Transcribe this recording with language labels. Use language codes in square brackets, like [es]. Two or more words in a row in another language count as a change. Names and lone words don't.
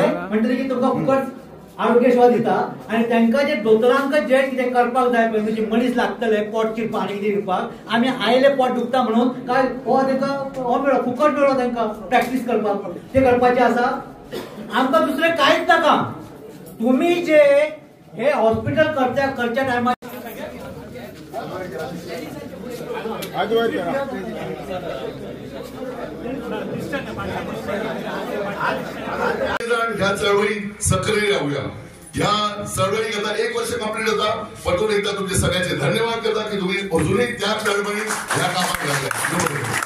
[kok] म्हणटले की तुमकां फुकट आरोग्य सेवा दिता आणि तांकां जे दोतोरांक जे कितें करपाक जाय पळय म्हणजे मनीस लागतले पोट चिरपाक आनी कितें दिवपाक आमी आयले पोट दुखता म्हणून काय हो तांकां हो मेळ्ळो फुकट मेळ्ळो तांकां प्रॅक्टीस करपाक ते करपाचें आसा आमकां दुसरें कांयच नाका तुमी जे हे हॉस्पिटल करच्या टायमार [mr] ह्या चळवळीत सक्रिय राहूया ह्या चळवळीक आता 1 वर्ष कंप्लीट होता परतून एकदा तुमचे सगळ्यांचे धन्यवाद करता की तुम्ही अजूनही त्या चळवळीत ह्या कामात लागलाय